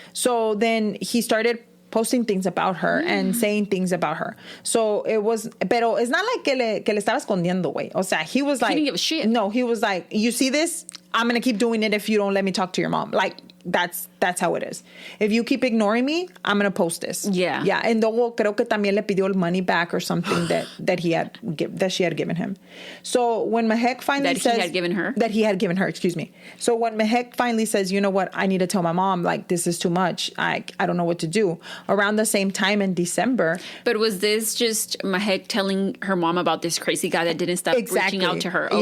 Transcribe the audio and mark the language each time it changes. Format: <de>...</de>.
<en>So then he started posting things about her and saying things about her. So it was, pero it's not like</en> <es>que le estaba escondiendo, güey. O sea,</es> <en>he was like, he didn't give a shit. No, he was like, you see this? I'm going to keep doing it if you don't let me talk to your mom. Like, that's how it is. If you keep ignoring me, I'm going to post this. Yeah. Yeah. And</en> <es>luego creo que también le pidió el</es> <en>money back or something that she had given him. So when Mahek finally says... That he had given her? That he had given her, excuse me. So when Mahek finally says, you know what, I need to tell my mom, like, this is too much. I don't know what to do. Around the same time in December... But was this just Mahek telling her mom about this crazy guy that didn't stop reaching out to her? Okay.</en>